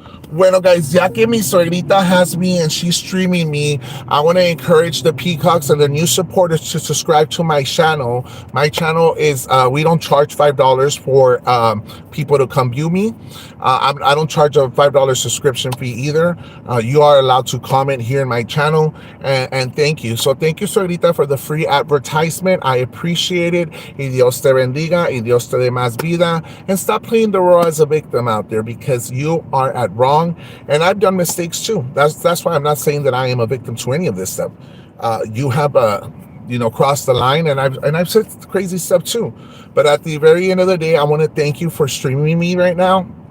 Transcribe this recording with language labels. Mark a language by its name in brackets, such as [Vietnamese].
[Spanish] Bueno, guys, ya que mi suegrita [English] has me and she's streaming me, I want to encourage the peacocks and the new supporters to subscribe to my channel. My channel is, we don't charge $5 for people to come view me. I don't charge a $5 subscription fee either. You are allowed to comment here in my channel, and thank you. So thank you, suegrita, for the free advertisement. I appreciate it. [Spanish] Y Dios te bendiga, y Dios te dé más vida. [English] And stop playing the role as a victim out there, because you are at wrong. And I've done mistakes too. That's why I'm not saying that I am a victim to any of this stuff. You have crossed the line, and I've said crazy stuff too. But at the very end of the day, I want to thank you for streaming me right now.